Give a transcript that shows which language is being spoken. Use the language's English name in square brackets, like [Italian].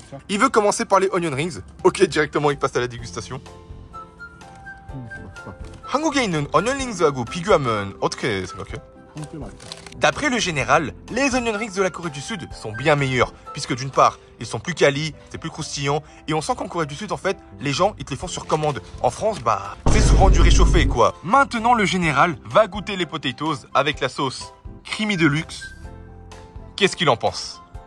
[French] Il veut commencer par les onion rings. Ok, directement il passe à la dégustation. [Korean] 한국에 있는 onion rings하고 비교하면 어떻게 생각해? [French] D'après le général, les onion rings de la Corée du Sud sont bien meilleurs, puisque d'une part, ils sont plus quali, c'est plus croustillant, et on sent qu'en Corée du Sud, en fait, les gens, ils te les font sur commande. En France, bah, c'est souvent du réchauffé, quoi. Maintenant, le général va goûter les potatoes avec la sauce Creamy Deluxe. Qu'est-ce qu'il en pense?